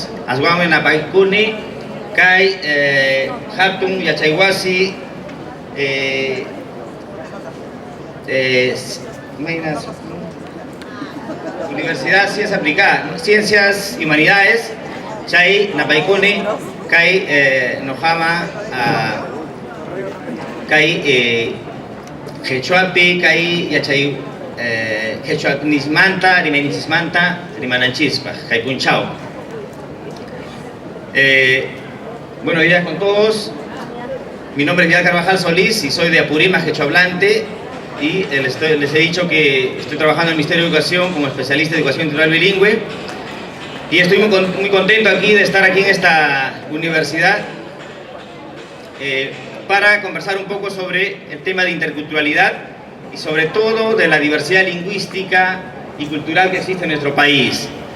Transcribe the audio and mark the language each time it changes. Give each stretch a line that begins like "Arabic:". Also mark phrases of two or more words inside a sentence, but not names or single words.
Quechua: Aswanmi napaykuni kay hatun yachaywasi Universidad Ciencias Aplicadas, Ciencias y Humanidades, chay napaykuni kay nojama kay quechuapi kay yachay quechuanismanta, rimayninchismanta, rimananchispa, kay punchao.
Spanish: Buenos días con todos. Mi nombre es Vidal Carvajal Solís y soy de Apurímac, quechua hablante, y les he dicho que estoy trabajando en el Ministerio de Educación como especialista de educación intercultural bilingüe, y estoy muy contento aquí de estar aquí en esta universidad para conversar un poco sobre el tema de interculturalidad y sobre todo de la diversidad lingüística y cultural que existe en nuestro país.